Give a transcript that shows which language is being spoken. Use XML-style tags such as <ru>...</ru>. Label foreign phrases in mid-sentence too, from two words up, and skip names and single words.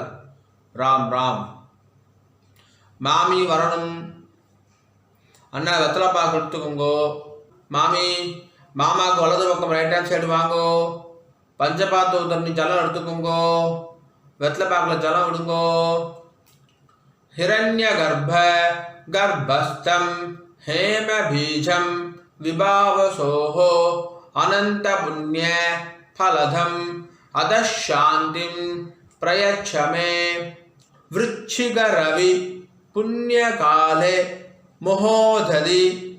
<ta>ராம் ராம். மாமி வரணும் அண்ணா. வெத்தலை பாக்கு எடுத்துக்கோங்கோ. மாமி மாமாவுக்கு வலது பக்கம்</ta> <en>right hand side</en> <ta>வாங்கோ. பஞ்சபாத்து தண்ணி ஜலம் எடுத்துக்கோங்கோ. வெத்தலை பாக்கில் ஜலம் விடுங்கோ.</ta> <sa>ஹிரண்ய கர்ப்ப கர்ப்பஸ்தம் हेम बीजम विभावसोहो अनंत पुण्य फलधम अदशांतिम प्रयच्छ मे वृच्छिक रवि पुण्य काले मोहोदधि</sa>